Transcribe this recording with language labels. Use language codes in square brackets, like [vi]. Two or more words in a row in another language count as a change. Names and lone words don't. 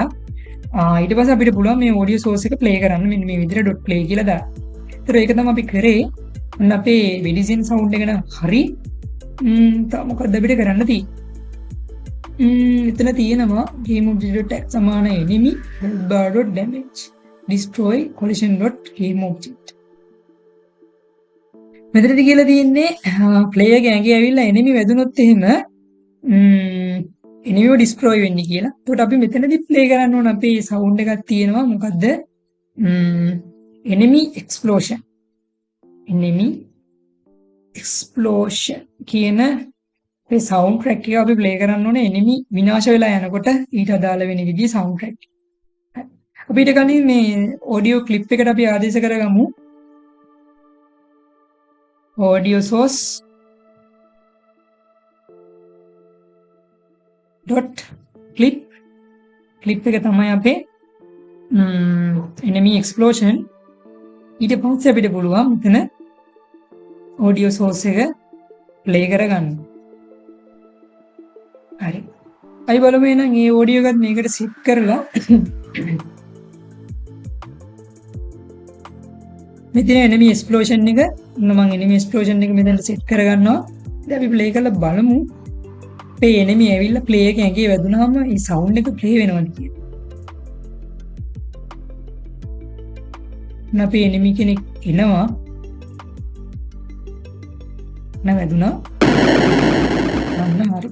[si] ඊට පස්සේ අපිට පුළුවන් මේ [en] audio source [si] එක play කරන්න මෙන්න මේ විදිහට .play කියලා දාන්න. ඒතර ඒක තමයි අපි කරේ. ඔන්න අපේ [en] medicine sound [si] එක නම් හරි. තව මොකක්ද අපිට කරන්න තියෙන්නේ? එතන තියෙනවා [en] game object tag [si] සමාන [en] enemy bar.damage destroy collision.game object. [si] මෙතනදි කියලා තියෙන්නේ ප්ලේයර් ගේ ඇඟේ ඇවිල්ලා එනිමි වැදුනොත් එහෙම එනිමිව ඩිස්ට්‍රොයි වෙන්නේ කියලා. එතකොට අපි මෙතනදි ප්ලේ කරන්න ඕන අපේ සවුන්ඩ් එකක් තියෙනවා. මොකද්ද? [en] enemy explosion. enemy explosion [si] කියන මේ [en] sound track [si] එක අපි ප්ලේ කරන්න ඕනේ enemy විනාශ වෙලා යනකොට ඊට අදාළ වෙන විදිහේ [en] sound track. [si] අපිට කලින් මේ [en] audio clip [si] එකට අපි ආදේශ කරගමු. [en] audio source dot clip [si] එක තමයි අපේ [en] enemy explosion. [si] ඊට පස්සේ අපිට පුළුවන් මෙතන [en] audio source [si] එක play කරගන්න. හරි. අපි බලමු එහෙනම් මේ audio එකත් මේකට set කරලා මෙතන [en] enemy explosion [si] එක මම [en] enemy explosion [si] එක මෙතනට set කරගන්නවා. දැන් අපි play කරලා බලමු. මේ enemy ඇවිල්ලා play එක ඇඟේ වැදුනහම මේ sound එක play වෙනවද කියලා. අපේ enemy කෙනෙක් එනවා. වැදුනා. අන්න හරි.